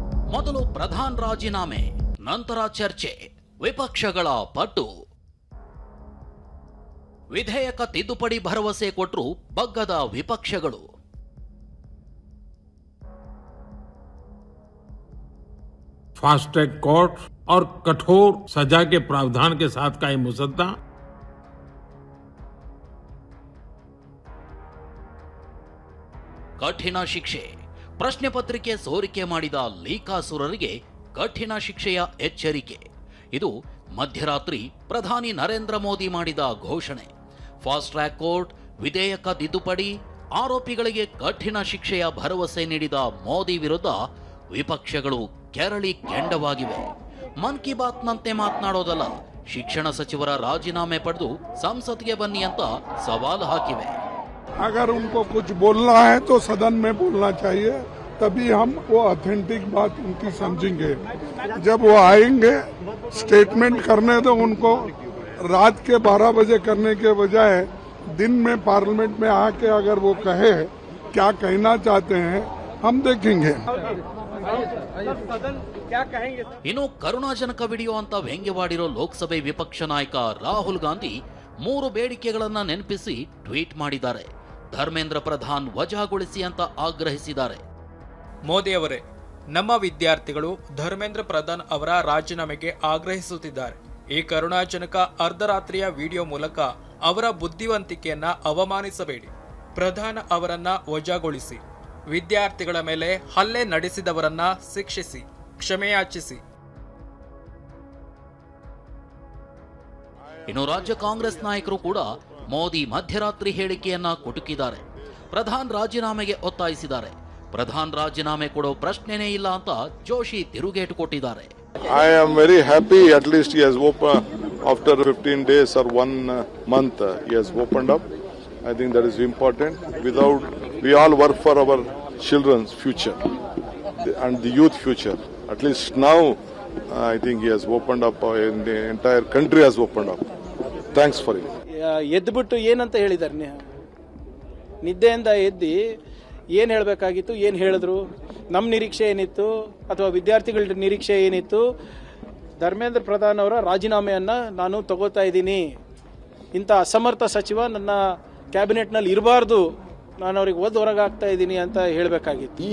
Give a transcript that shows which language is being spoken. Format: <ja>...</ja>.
<kn>ಮೊದಲು ಪ್ರಧಾನ್ ರಾಜೀನಾಮೆ, ನಂತರ ಚರ್ಚೆ, ವಿಪಕ್ಷಗಳ ಪಟ್ಟು. ವಿಧೇಯಕ ತಿದ್ದುಪಡಿ ಭರವಸೆ ಕೊಟ್ಟರು ಬಗ್ಗದ ವಿಪಕ್ಷಗಳು.</kn> <hi>फास्ट ट्रैक कोर्ट और कठोर सजा के प्रावधान के साथ का ये मुसद्दा</hi> <kn>ಕಠಿಣ ಶಿಕ್ಷೆ. ಪ್ರಶ್ನೆ ಪತ್ರಿಕೆ ಸೋರಿಕೆ ಮಾಡಿದ ಲೀಕಾಸುರರಿಗೆ ಕಠಿಣ ಶಿಕ್ಷೆಯ ಎಚ್ಚರಿಕೆ. ಇದು ಮಧ್ಯರಾತ್ರಿ ಪ್ರಧಾನಿ ನರೇಂದ್ರ ಮೋದಿ ಮಾಡಿದ ಘೋಷಣೆ. ಫಾಸ್ಟ್ ಟ್ರ್ಯಾಕ್ ಕೋರ್ಟ್, ವಿಧೇಯಕ ತಿದ್ದುಪಡಿ, ಆರೋಪಿಗಳಿಗೆ ಕಠಿಣ ಶಿಕ್ಷೆಯ ಭರವಸೆ ನೀಡಿದ ಮೋದಿ ವಿರುದ್ಧ ವಿಪಕ್ಷಗಳು ಕೆರಳಿ ಕೆಂಡವಾಗಿವೆ. ಮನ್ ಕಿ ಬಾತ್ನಂತೆ ಮಾತನಾಡೋದಲ್ಲ, ಶಿಕ್ಷಣ ಸಚಿವರ ರಾಜೀನಾಮೆ ಪಡೆದು ಸಂಸತ್ಗೆ ಬನ್ನಿ ಅಂತ ಸವಾಲು ಹಾಕಿವೆ.</kn> <hi>अगर उनको कुछ बोलना है तो सदन में बोलना चाहिए, तभी हम वो ऑथेंटिक बात उनकी समझेंगे. जब वो आएंगे स्टेटमेंट करने तो उनको रात के 12 बजे करने के बजाय दिन में पार्लियामेंट में आके अगर वो कहे क्या कहना चाहते हैं हम देखेंगे.</hi> <kn>ಇನ್ನು ಕರುಣಾಜನಕ ವಿಡಿಯೋ ಅಂತ ವ್ಯಂಗ್ಯವಾಡಿರೋ ಲೋಕಸಭೆ ವಿಪಕ್ಷ ನಾಯಕ ರಾಹುಲ್ ಗಾಂಧಿ 3 ಬೇಡಿಕೆಗಳನ್ನ ನೆನಪಿಸಿ ಟ್ವೀಟ್ ಮಾಡಿದ್ದಾರೆ. ಧರ್ಮೇಂದ್ರ ಪ್ರಧಾನ್ ವಜಾಗೊಳಿಸಿ ಅಂತ ಆಗ್ರಹಿಸಿದ್ದಾರೆ. ಮೋದಿ ಅವರೇ, ನಮ್ಮ ವಿದ್ಯಾರ್ಥಿಗಳು ಧರ್ಮೇಂದ್ರ ಪ್ರಧಾನ್ ಅವರ ರಾಜೀನಾಮೆಗೆ ಆಗ್ರಹಿಸುತ್ತಿದ್ದಾರೆ. ಈ ಕರುಣಾಜನಕ ಅರ್ಧರಾತ್ರಿಯ ವಿಡಿಯೋ ಮೂಲಕ ಅವರ ಬುದ್ಧಿವಂತಿಕೆಯನ್ನ ಅವಮಾನಿಸಬೇಡಿ. ಪ್ರಧಾನ್ ಅವರನ್ನ ವಜಾಗೊಳಿಸಿ. ವಿದ್ಯಾರ್ಥಿಗಳ ಮೇಲೆ ಹಲ್ಲೆ ನಡೆಸಿದವರನ್ನ ಶಿಕ್ಷಿಸಿ, ಕ್ಷಮೆಯಾಚಿಸಿ. ಇನ್ನು ರಾಜ್ಯ ಕಾಂಗ್ರೆಸ್ ನಾಯಕರು ಕೂಡ ಮೋದಿ ಮಧ್ಯರಾತ್ರಿ ಹೇಳಿಕೆಯನ್ನ ಕುಟುಕಿದ್ದಾರೆ. ಪ್ರಧಾನ್ ರಾಜೀನಾಮೆಗೆ ಒತ್ತಾಯಿಸಿದ್ದಾರೆ. ಪ್ರಧಾನ್ ರಾಜೀನಾಮೆ ಕೊಡೋ ಪ್ರಶ್ನೆನೇ ಇಲ್ಲ ಅಂತ ಜೋಶಿ ತಿರುಗೇಟು ಕೊಟ್ಟಿದ್ದಾರೆ.</kn> <en>I am very happy at least he has opened after 15 days or 1 month he has opened up. I think that is important. Without we all work for our children's future and the youth future. At least now I think he has opened up and the entire country has opened up. Thanks for it.</en> <kn>ಎದ್ದುಬಿಟ್ಟು ಏನಂತ ಹೇಳಿದ್ದಾರೆ, ನಿದ್ದೆಯಿಂದ ಎದ್ದು ಏನು ಹೇಳಬೇಕಾಗಿತ್ತು, ಏನು ಹೇಳಿದ್ರು, ನಮ್ಮ ನಿರೀಕ್ಷೆ ಏನಿತ್ತು ಅಥವಾ ವಿದ್ಯಾರ್ಥಿಗಳ ನಿರೀಕ್ಷೆ ಏನಿತ್ತು, ಧರ್ಮೇಂದ್ರ ಪ್ರಧಾನ್ ಅವರ ರಾಜೀನಾಮೆಯನ್ನು ನಾನು ತಗೋತಾ ಇದ್ದೀನಿ, ಇಂಥ ಅಸಮರ್ಥ ಸಚಿವ ನನ್ನ ಕ್ಯಾಬಿನೆಟ್ನಲ್ಲಿ ಇರಬಾರ್ದು, ನಾನು ಅವ್ರಿಗೆ ಹೊರಗಾಗ್ತಾ ಇದ್ದೀನಿ ಅಂತ ಹೇಳಬೇಕಾಗಿತ್ತು.</kn>